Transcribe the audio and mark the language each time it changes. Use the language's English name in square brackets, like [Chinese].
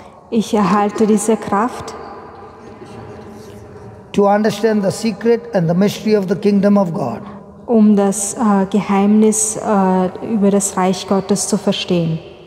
[German] Ich erhalte diese Kraft, [English] to understand the secret and the mystery of the kingdom of God. [German] um das Geheimnis über das Reich Gottes zu verstehen.